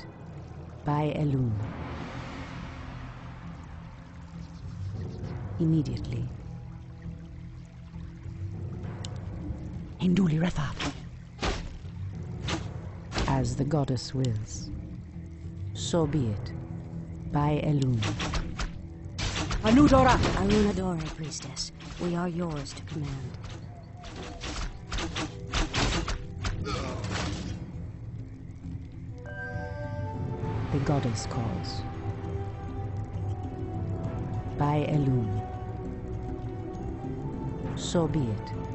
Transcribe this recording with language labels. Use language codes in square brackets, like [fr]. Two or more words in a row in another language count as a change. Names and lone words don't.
[en] By Elun. Immediately. Induli Rethad. As the goddess wills. So be it. By Elun. Anudora! Alunadore, priestess. We are yours to command. The goddess calls. By Elun. So be it.